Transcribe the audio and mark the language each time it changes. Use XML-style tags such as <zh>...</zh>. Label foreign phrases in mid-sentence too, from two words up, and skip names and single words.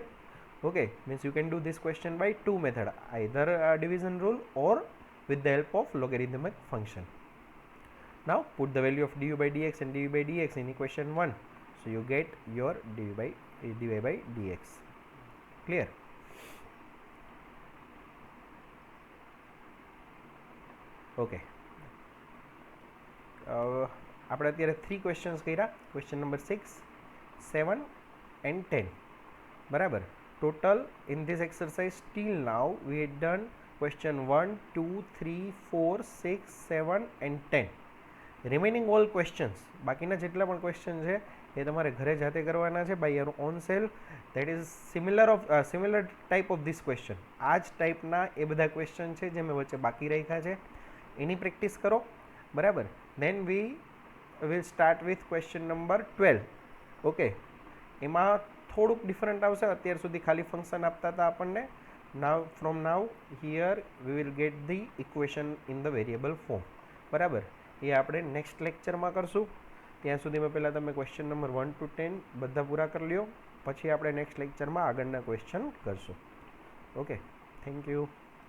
<en>Okay, means you can do this question by two method, either division rule or with the help of logarithmic function. Now put the value of du by dx and dv by dx in equation 1, so you get your dy by dx. Clear?</en> <gu>Okay, આપણે અત્યારે 3 questions કર્યા,</gu> <en>question number 6, 7 and 10. બરાબર, total in this exercise till now we had done question 1, 2, 3, 4, 6, 7 and 10. Remaining all questions,</en> <gu>બાકીના જેટલા પણ question છે એ તમારે ઘરે જાતે કરવાના છે</gu> <en>by your own self, that is similar type of this question.</en> <gu>આ જ ટાઈપના એ બધા question છે જે મેં વચ્ચે બાકી રાખ્યા છે, એની પ્રેક્ટિસ કરો. બરાબર,</gu> <en>then we will start with question number 12.</en> <gu>ઓકે, એમાં થોડુંક ડિફરન્ટ આવશે, અત્યાર સુધી ખાલી ફંક્શન આપતા હતા આપણને.</gu> <en>now from now here we will get the equation in the variable form.</en> <gu>બરાબર, એ આપણે નેક્સ્ટ લેક્ચરમાં કરશું. ત્યાં સુધીમાં પહેલાં તમે ક્વેશ્ચન નંબર 1 to 10 બધા પૂરા કરી લ્યો, પછી આપણે નેક્સ્ટ લેક્ચરમાં આગળના ક્વેશ્ચન કરશું.</gu> <en>Okay, thank you.</en>